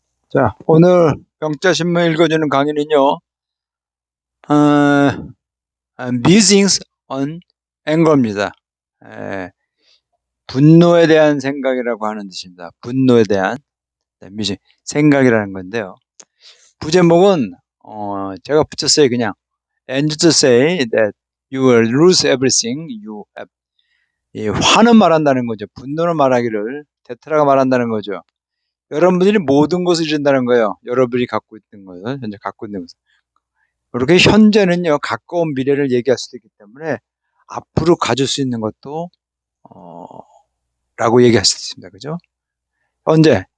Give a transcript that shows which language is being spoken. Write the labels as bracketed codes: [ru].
[ko] 자, 오늘 영자신문 읽어주는 강의는요, Musings on Anger입니다. 분노에 대한 생각이라고 하는 뜻입니다. 분노에 대한 생각이라는 건데요. 부제목은 제가 붙였어요. [en] 그냥 And to say that you will lose everything you have. [ko] 이 화는 말한다는 거죠. 분노는 말하기를 테트라가 말한다는 거죠. 여러분들이 모든 것을 잃는다는 거예요. 여러분이 갖고 있는 것을 현재 갖고 있는 것을. 그렇게 현재는요, 가까운 미래를 얘기할 수도 있기 때문에 앞으로 가질 수 있는 것도 라고 얘기할 수 있습니다. 그죠? 언제?